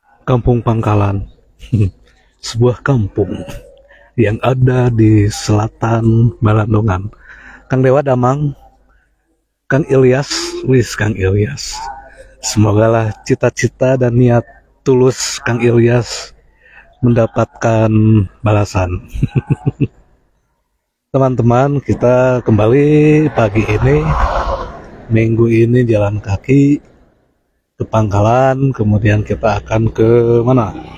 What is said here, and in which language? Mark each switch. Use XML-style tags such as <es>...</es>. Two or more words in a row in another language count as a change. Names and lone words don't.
<id>Kampung Pangkalan, sebuah kampung yang ada di selatan Balandongan. Kang Dewa Damang, Kang Ilyas, Kang Ilyas. Semogalah cita-cita dan niat tulus Kang Ilyas mendapatkan balasan. Teman-teman, kita kembali pagi ini, minggu ini jalan kaki ke Pangkalan, kemudian kita akan ke mana?</id>